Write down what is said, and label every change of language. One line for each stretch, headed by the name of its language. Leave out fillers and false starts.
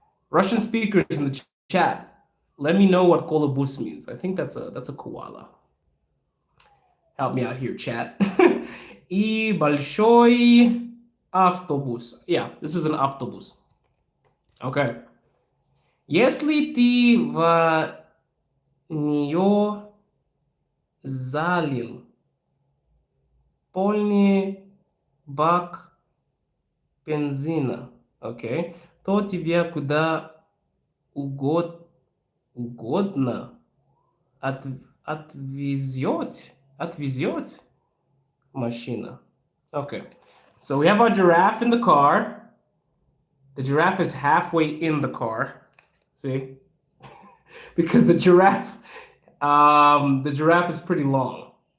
English: Russian speakers in the chat, let me know what kolobus means. I think that's a koala. Help me out here, chat.
Russian: И большой автобус.
English: Yeah, this is an автобус. Okay.
Russian: Если ты в нее залил полный бак бензина, okay, то тебе куда угодно отвезет машина.
English: Okay, so we have a giraffe in the car. The giraffe is halfway in the car. See? Because the giraffe is pretty long.